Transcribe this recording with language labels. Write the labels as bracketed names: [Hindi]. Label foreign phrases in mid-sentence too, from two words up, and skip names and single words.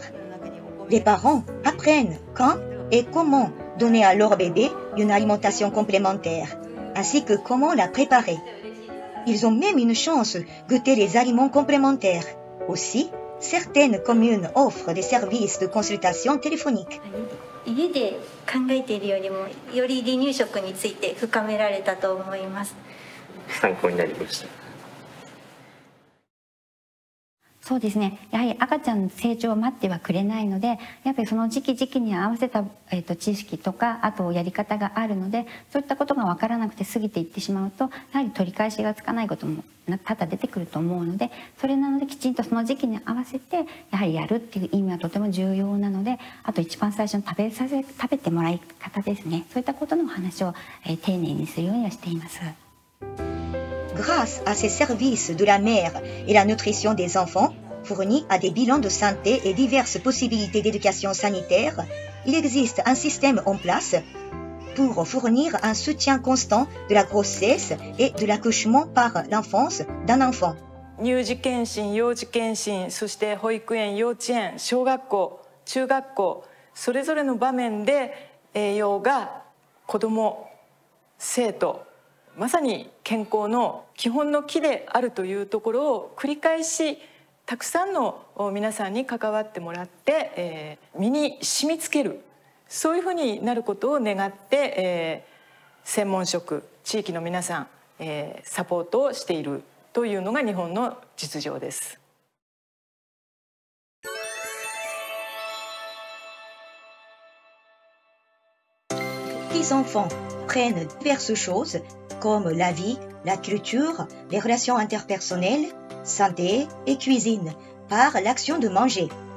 [French] Les parents apprennent quand et comment donner à leur bébé une alimentation complémentaire, ainsi que comment la préparer. Ils ont même une chance de goûter les aliments complémentaires. Aussi, certaines communes offrent des services de consultation téléphonique. [Japanese] 家で考えているよりもより離乳食について深められたと思います。参考になりました。そうですね、やはり赤ちゃんの成長を待ってはくれないので、やっぱりその時期に合わせた、知識とかあとやり方があるので、そういったことが分からなくて過ぎていってしまうと、やはり取り返しがつかないことも多々出てくると思うので、それなのできちんとその時期に合わせてやはりやるっていう意味はとても重要なので、あと一番最初に食べてもらい方ですね、そういったことのお話を、丁寧にするようにはしています。 [French] Grâce à ces services de la mère et la nutrition des enfants, fournis à des bilans de santé et diverses possibilités d'éducation sanitaire, il existe un système en place pour fournir un soutien constant de la grossesse et de l'accouchement par l'enfance d'un enfant. [Japanese] 乳児健診、幼児健診、そして保育園、幼稚園、小学校、中学校、それぞれの場面で栄養が子ども、生徒、まさに健康の基本の木であるというところを繰り返したくさんの皆さんに関わってもらって、身に染みつける、そういうふうになることを願って、専門職、地域の皆さん、サポートをしているというのが日本の実情です。 [French] Les enfants prennent diverses choses comme la vie, la culture, les relations interpersonnelles, santé et cuisine par l'action de manger.